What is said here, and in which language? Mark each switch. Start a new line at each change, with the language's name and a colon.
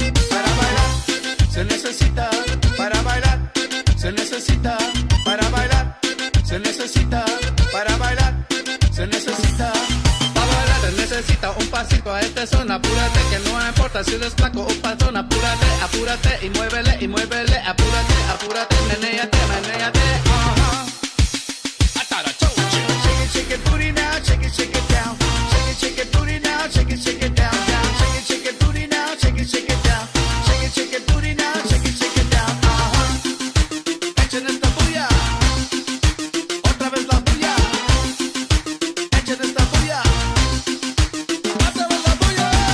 Spanish: Para bailar, se necesita para bailar, se necesita para bailar, se necesita para bailar, se necesita para bailar, se necesita un pasito a este son, apúrate que no importa si eres flaco o panzón, apúrate, apúrate y muévele, apúrate, apúrate, menéate, menéate,
English: I thought I told you. Shake it booty now, shake it down. Shake it booty now, shake it down, down. Shake it booty now, shake it down. Shake it booty now, shake it down.
Spanish: Echen esta bulla, otra vez la bulla. Echen esta bulla, otra vez la bulla.